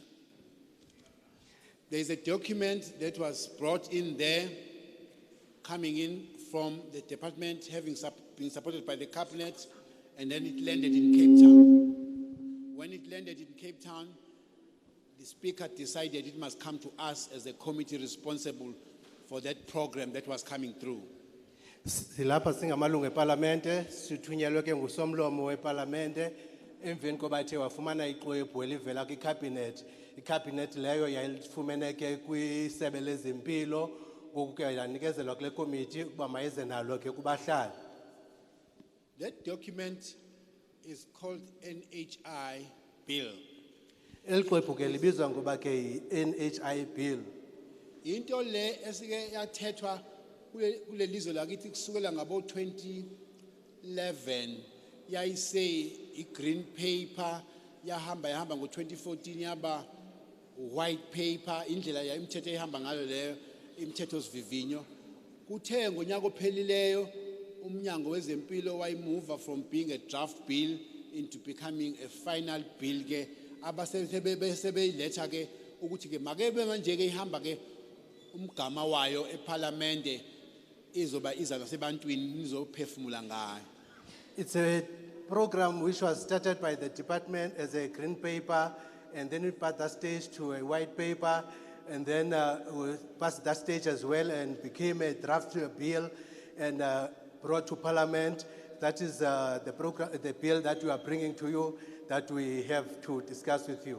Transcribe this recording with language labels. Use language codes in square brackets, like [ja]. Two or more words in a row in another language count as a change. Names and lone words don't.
[en] There is a document that was brought in there, coming in from the department, having been supported by the cabinet, and then it landed in Cape Town. When it landed in Cape Town, the Speaker decided it must come to us as a committee responsible for that program that was coming through. [xh] Silapha singamalungu eParlamente sithunyelwe ke ngusomlomo weParlamente emveni koba ethe wafumana ixwebhu elivela kwiCabinet. iCabinet leyo yayifumeneke kwisebe lezempilo, ngoku ke yanikezelwa kule committee ukuba mayize nalo ke kubahlali. [en] That document is called NHI Bill. [xh] Elixwebhu ke libizwa ngoba ke NHI Bill. Into le esike yathethwa kule lizwe lakithi kusukela ngabo 2011 yayise [en] green paper [xh] yahamba ngo 2014 yaba [en] white paper, [xh] indlela yayimthetho ehamba ngalo leyo imithetho sivivinyo. Kuthe ngonyaka ophelileyo umnyango wezempilo wayimuva [en] from being a draft bill into becoming a final bill [xh] ke abasebeyiletha ke ukuthi ke makebe manje ke ihamba ke umgama wayo eParlamente izoba iza nasebantwini nizophefumula ngayo. [en] It's a program which was started by the department as a green paper, and then we passed that stage to a white paper, and then we passed that stage as well and became a draft bill and brought to Parliament. That is the program, the bill that we are bringing to you, that we have to discuss with you.